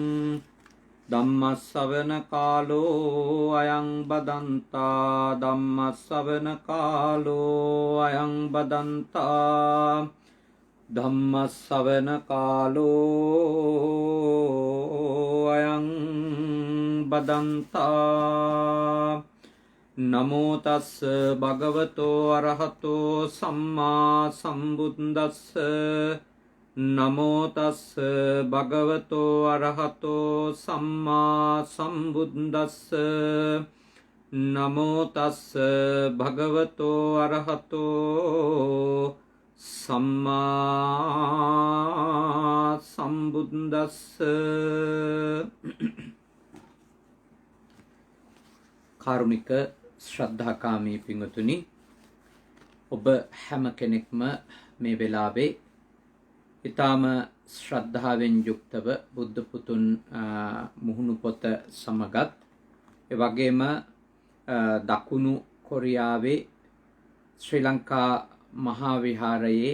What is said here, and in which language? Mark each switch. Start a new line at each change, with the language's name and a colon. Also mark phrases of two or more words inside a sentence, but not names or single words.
Pali: धम्मश्रवणकालो अयं बदन्ता धम्मश्रवणकालो अयं बदन्ता धम्मश्रवणकालो अयं बदन्ता नमो तस् भगवतो अरहतो सम्मा सम्बुद्धस्स नमो तस् भगवतो अरहतो सम्मा सम्बुद्धस्स नमो तस् भगवतो अरहतो सम्मा सम्बुद्धस्स
Sinhala: කාරුණික ශ්‍රද්ධාකාමී පින්වතුනි, ඔබ හැම කෙනෙක්ම මේ වෙලාවේ ඊටාම ශ්‍රද්ධාවෙන් යුක්තව බුද්ධ පුතුන් මුහුණු පොත සමගත් ඒ වගේම දකුණු කොරියාවේ ශ්‍රී ලංකා මහා විහාරයේ